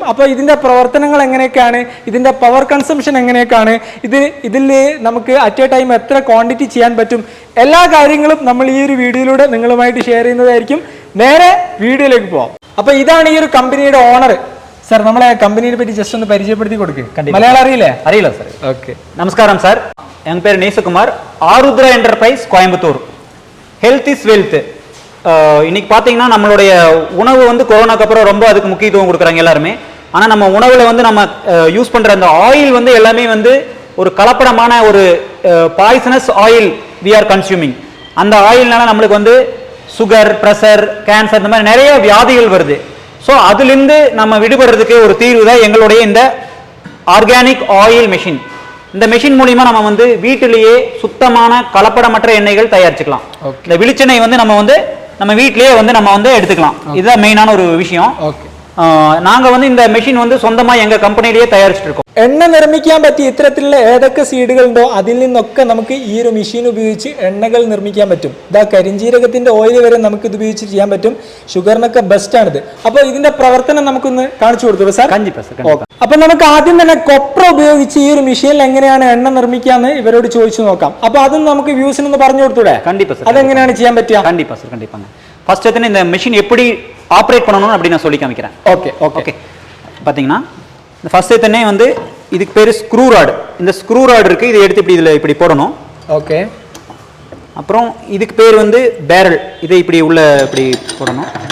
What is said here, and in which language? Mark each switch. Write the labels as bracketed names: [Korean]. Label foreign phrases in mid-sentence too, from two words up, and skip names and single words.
[Malayalam] അപ്പോൾ ഇതിന്റെ പ്രവർത്തനങ്ങൾ എങ്ങനെയൊക്കെയാണ്, ഇതിന്റെ പവർ കൺസംഷൻ എങ്ങനെയൊക്കെയാണ്, ഇതിൽ നമുക്ക് [English] at a time [Malayalam] എത്ര ക്വാണ്ടിറ്റി ചെയ്യാൻ പറ്റും, എല്ലാ കാര്യങ്ങളും നമ്മൾ ഈ ഒരു വീഡിയോയിലൂടെ നിങ്ങളുമായിട്ട് ഷെയർ ചെയ്യുന്നതായിരിക്കും. നേരെ വീഡിയോയിലേക്ക് പോവാം. അപ്പോൾ ഇതാണ് ഈ ഒരു കമ്പനിയുടെ ഓണർ. സാർ, നമ്മളെ കമ്പനിയെ പറ്റി ജസ്റ്റ് ഒന്ന് പരിചയപ്പെടുത്തി കൊടുക്കുക. മലയാളം അറിയില്ലേ? അറിയില്ല സാർ. ഓക്കെ. [Tamil] நமஸ்காரம் சார். என் பேர் நேசகுமார். ஆருத்ரா என்டர்பிரைஸ் கோயம்புத்தூர். [English] Health is wealth. [Tamil] இன்னைக்கு பார்த்தீங்கன்னா நம்மளுடைய உணவு வந்து கொரோனாக்கு அப்புறம் ரொம்ப அதுக்கு முக்கியத்துவம் கொடுக்குறாங்க எல்லாருமே. ஆனால் நம்ம உணவில் வந்து நம்ம யூஸ் பண்ணுற அந்த ஆயில் வந்து எல்லாமே வந்து ஒரு கலப்படமான ஒரு [English] poisonous oil we are consuming. [Tamil] அந்த ஆயில்னால நம்மளுக்கு வந்து சுகர், ப்ரெஷர், கேன்சர் இந்த மாதிரி நிறைய வியாதிகள் வருது. ஸோ அதுலேருந்து நம்ம விடுபடுறதுக்கு ஒரு தீர்வு தான் எங்களுடைய இந்த [English] organic oil machine. [Tamil] இந்த மெஷின் மூலியமா நம்ம வந்து வீட்டிலேயே சுத்தமான கலப்படமற்ற எண்ணெய்கள் தயாரிச்சுக்கலாம். இந்த வெளிச்செண்ணெய் வந்து நம்ம வீட்டிலேயே வந்து நம்ம வந்து எடுத்துக்கலாம். இதுதான் மெயினான ஒரு விஷயம். நாங்க வந்து இந்த മെഷീൻ வந்து சொந்தமாய் எங்க கம்பெனியிலே தயாரிச்சிருக்கும். [Malayalam] എണ്ണ നിർമ്മിക്കാൻ പറ്റിയ ഇത്തരത്തിലുള്ള ഏതൊക്കെ സീഡുകളുണ്ടോ അതിൽ നിന്നൊക്കെ നമുക്ക് ഈ ഒരു മെഷീൻ ഉപയോഗിച്ച് എണ്ണകൾ നിർമ്മിക്കാൻ പറ്റും. ഇതാ കരിഞ്ജീരകത്തിന്റെ ഓയിൽ വരെ നമുക്ക് ഇത് ഉപയോഗിച്ച് ചെയ്യാൻ പറ്റും. ഷുഗറിനൊക്കെ ബെസ്റ്റ് ആണിത്. അപ്പോൾ ഇതിന്റെ പ്രവർത്തനം നമുക്കൊന്ന് കാണിച്ചു കൊടുത്തു സാർ. അപ്പൊ നമുക്ക് ആദ്യം തന്നെ കൊപ്ര ഉപയോഗിച്ച് ഈ ഒരു മെഷീനിൽ എങ്ങനെയാണ് എണ്ണ നിർമ്മിക്കാന്ന് ഇവരോട് ചോദിച്ചു നോക്കാം. അപ്പൊ അതും നമുക്ക് വ്യൂസിനൊന്ന് പറഞ്ഞു കൊടുത്തൂടെ? അതെങ്ങനെയാണ് ചെയ്യാൻ പറ്റുക? [Tamil] கண்டிப்பா சார், കണ്ടിപ്പാ. ஃபர்ஸ்ட் வந்து இந்த மெஷின் எப்படி ஆப்ரேட் பண்ணணும் அப்படி நான் சொல்லி காமிக்கிறேன். ஓகே ஓகே ஓகே. பார்த்தீங்கன்னா இந்த ஃபர்ஸ்ட் തന്നെ வந்து இதுக்கு பேர் [English] screw rod. [Tamil] இந்த [English] screw rod [Tamil] இருக்கு. இதை எடுத்து இப்படி இப்படி போடணும். ஓகே. அப்புறம் இதுக்கு பேர் வந்து பேரல். இதை இப்படி உள்ள இப்படி போடணும்.